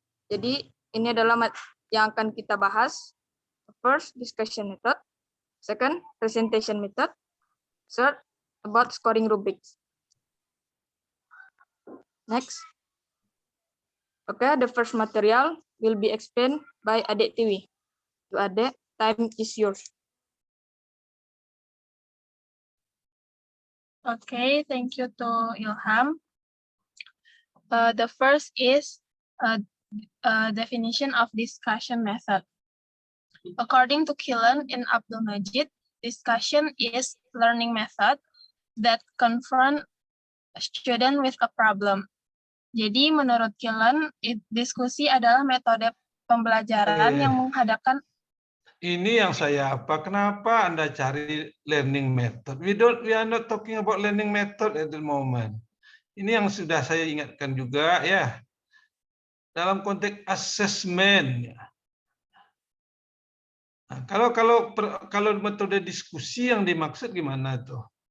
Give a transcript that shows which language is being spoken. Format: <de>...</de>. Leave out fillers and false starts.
<id>Jadi ini adalah yang akan kita bahas.</id> <en>First, discussion method. Second, presentation method. Third, about scoring rubrics. Next. Okay, the first material will be explained by Adek Tiwi. To Adek, time is yours. Okay, thank you to Ilham. The first is definition of discussion method. According to Killen and Abdul Majid, discussion is learning method that confront a student with a problem.</en> <id>Jadi menurut Killen, diskusi adalah metode pembelajaran yang menghadapkan. Ini yang saya apa? Kenapa Anda cari</id> <en>learning method? We are not talking about learning method at the moment.</en> <id>Ini yang sudah saya ingatkan juga ya. Dalam konteks assessment. Nah, kalau metode diskusi yang dimaksud gimana tuh?</id>